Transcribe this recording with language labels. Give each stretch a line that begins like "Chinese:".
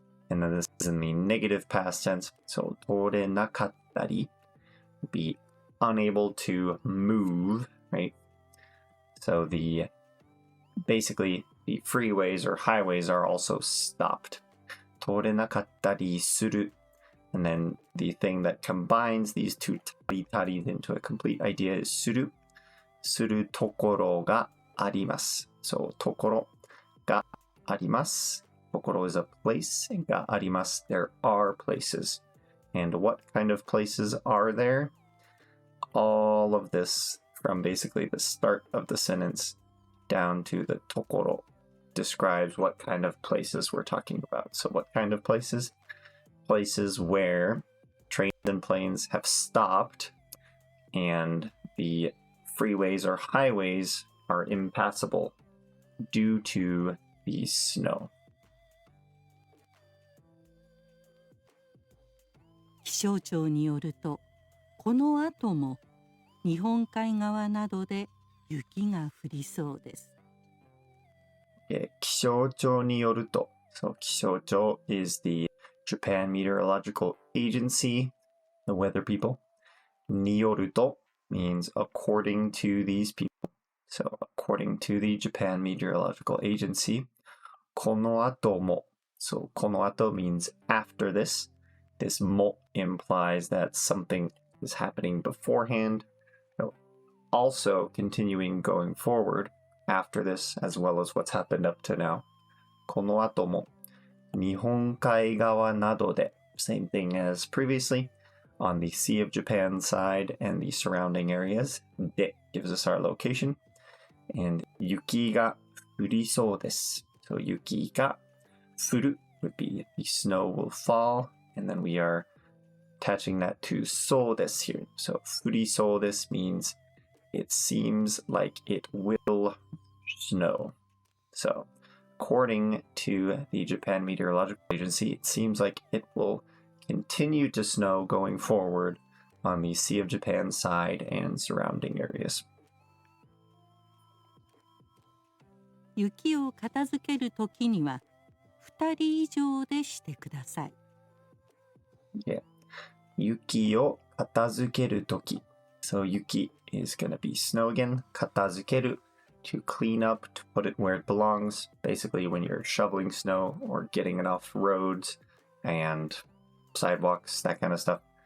English: And then this is in the negative past tense. So
Japanese: 通れなかったり
English: be unable to move, right? So basically the freeways or highways are also stopped.
Japanese: 通れなかったりする
English: And then the thing that combines these two tari into a complete idea is する。
Japanese: するところがあります。So ところがあります。
English: ところ is a place.
Japanese: があります。
English: There are places. And what kind of places are there? All of this from basically the start of the sentence down to the ところ describes what kind of places we're talking about. So what kind of places? Places where trains and planes have stopped and the freeways or highways are impassable due to the snow.
Japanese: 気象庁によると、この後も日本海側などで雪が降りそうです。
English: 気象庁によると、So 気象庁 is the Japan Meteorological Agency, the weather people. によると means according to these people. So according to the Japan Meteorological Agency. この後も So この後 means after this. This も implies that something is happening beforehand. So also continuing going forward after this as well as what's happened up to now.
Japanese: この後も日本海側などで
English: same thing as previously on the Sea of Japan side and the surrounding areas. で gives us our location.
Japanese: And 雪が降りそうです.
English: So
Japanese: 雪が降る
English: would be the snow will fall. And then we are attaching that to そうです here. So
Japanese: 降りそうです
English: means it seems like it will snow. So according to the Japan Meteorological Agency, it seems like it will continue to snow going forward on the Sea of Japan side and surrounding areas.
Japanese: 雪を片付けるときには2人以上でしてください。
English: Yeah.
Japanese: 雪を片付けるとき
English: So 雪 is going to be snow again. 片付ける to clean up, to put it where it belongs. Basically when you're shoveling snow or getting it off roads and sidewalks, that kind of stuff.